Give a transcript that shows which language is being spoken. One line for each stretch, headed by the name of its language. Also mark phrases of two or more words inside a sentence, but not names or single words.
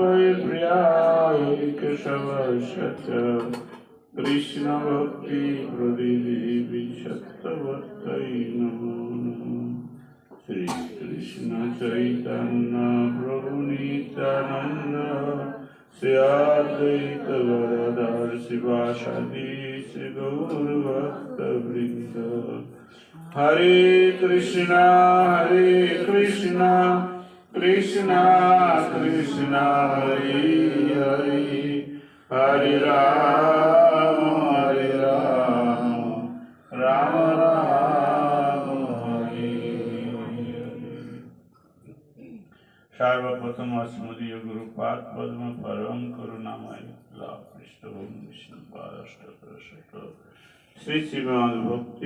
Sanskrit: प्रियाय केशवश्च कृष्ण भक्ति प्रदिदेवी सत्यवत्यै नमो नमः। श्री कृष्ण चैतन्य प्रभु नित्यानंद श्री अद्वैत गदाधर शिवासादि श्री गौर भक्त वृंद। हरे कृष्णा कृष्णा कृष्णा हरे हरे, हरे राम राम राम हरे हरे। सर्वप्रथम अस्मदीय गुरुपाद पद्म परम करुणामय पृष्ठभूमि विष्णुपाद श्री श्रीमद भक्ति